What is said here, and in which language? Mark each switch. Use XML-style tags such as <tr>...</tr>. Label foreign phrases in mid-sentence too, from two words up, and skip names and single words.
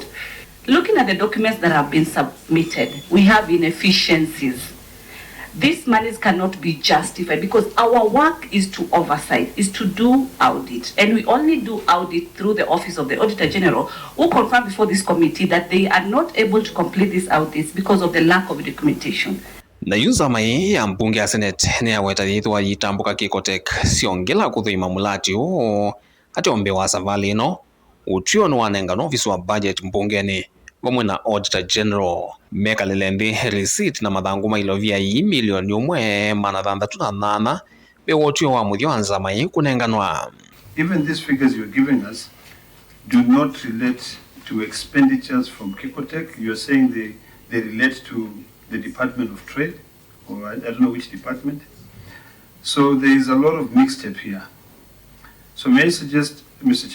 <en>Looking at the documents that have been submitted, we have inefficiencies. These monies cannot be justified because our work is to oversight, is to do audit. And we only do audit through the Office of the Auditor General, who confirmed before this committee that they are not able to complete these audits because of the lack of documentation.</en> <kam>Na yunzama ya mbunge ya Senate ni ya weta yithwa yitambuka Kicotec siongela kuthuima mulati ati ombe wa Savali no utio no wanenga no office wa budget mbungeni vamwe na Auditor General meka lilembi receipt na mathangu ma ilovia milioni 168 be wotio wa muthio nzama kunenganwa.</kam> <en>Even these figures you're giving us do not relate to expenditures from Kicotec. You're saying they relate to the Department of Trade, or I don't know which department. So there is a lot of mixed up here. So may I suggest, Mr.</en>